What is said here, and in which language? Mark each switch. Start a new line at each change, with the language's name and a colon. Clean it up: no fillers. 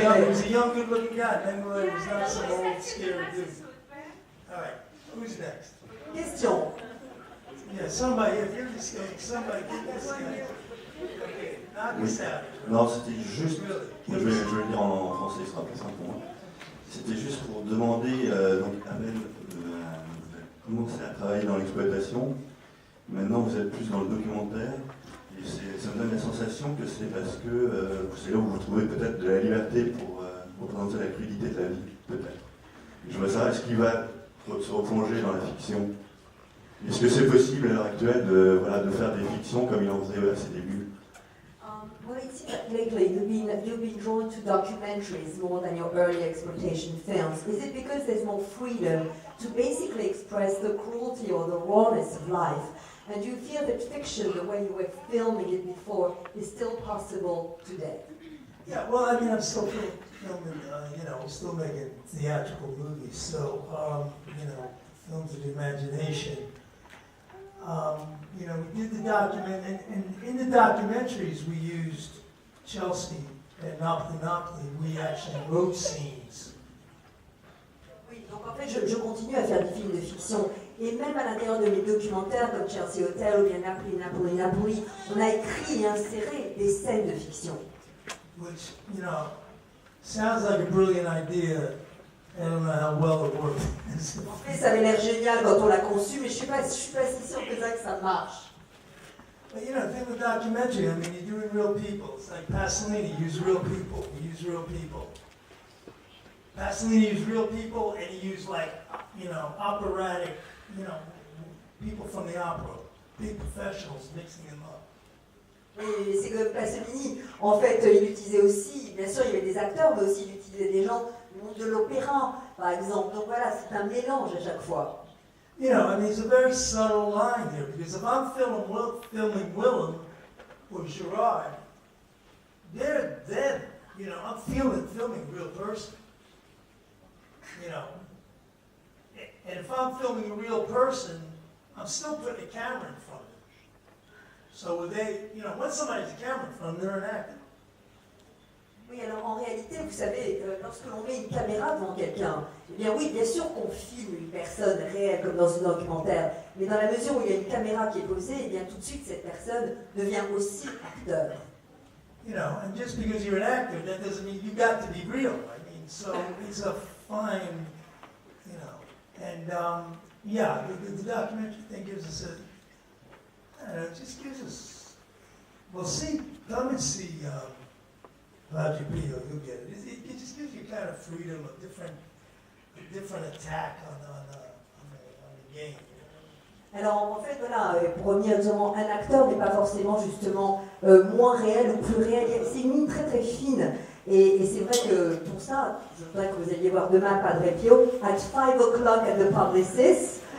English: He's a young, good-looking guy. Mengele was not some old, scary dude. All right, who's next? Question. Yeah, somebody, if you're just going, somebody get this guy. Okay, knock this out.
French: Non, c'était juste, je vais le dire en français, ce sera plus simple pour moi. C'était juste pour demander, donc Abel, vous avez commencé à travailler dans l'exploitation, maintenant vous êtes plus dans le documentaire, et ça me donne la sensation que c'est parce que c'est là où vous trouvez peut-être de la liberté pour représenter la crudité de la vie, peut-être. Je veux savoir, est-ce qu'il va se replonger dans la fiction? Est-ce que c'est possible à l'heure actuelle de faire des fictions comme il en faisait à ses débuts?
English: Well, it seems that lately you've been drawn to documentaries more than your early exploitation films. Is it because there's more freedom to basically express the cruelty or the rawness of life? And do you feel that fiction, the way you were filming it before, is still possible today? Yeah, well, I mean, I'm still filming, I'm still making theatrical movies, so, films of the imagination. We did the document, and in the documentaries we used Chelsea and Napoli. We actually wrote scenes.
French: Oui, donc en fait, je continue à faire des films de fiction. Et même à l'intérieur de mes documentaires, comme Chelsea Hotel ou bien Napoli, on a écrit et inséré des scènes de fiction.
English: Which, sounds like a brilliant idea. I don't know how well it worked.
French: En fait, ça avait l'air génial quand on l'a conçu, mais je suis pas si sûre que ça marche.
English: But the thing with documentary, I mean, you're doing real people. It's like Pasolini used real people. He used real people. Pasolini used real people, and he used operatic, people from the opera, big professionals mixing them up.
French: Et c'est comme Pasolini, en fait, il utilisait aussi, bien sûr, il y avait des acteurs, mais aussi il utilisait des gens du monde de l'opéra, par exemple. Donc voilà, c'est un mélange à chaque fois.
English: It's a very subtle line here, because if I'm filming Willem or Gerard, they're dead. I'm filming a real person. And if I'm filming a real person, I'm still putting a camera in front of them. So when somebody's a camera in front of them, they're an actor.
French: Oui, alors en réalité, vous savez, lorsque l'on met une caméra devant quelqu'un, eh bien oui, bien sûr qu'on filme une personne réelle comme dans un documentaire, mais dans la mesure où il y a une caméra qui est posée, eh bien tout de suite cette personne devient aussi acteur.
English: And just because you're an actor, that doesn't mean you got to be real. I mean, so it's a fine, and the documentary thing gives us it just gives us, come and see Padre Pio, you'll get it. It just gives you kind of freedom, a different attack on the game.
French: Alors en fait voilà, pour revenir justement, un acteur n'est pas forcément justement moins réel ou plus réel, c'est une ligne très très fine. Et c'est vrai que pour ça, je voudrais que vous alliez voir demain Padre Pio
English: at 5 o'clock at the Publicis.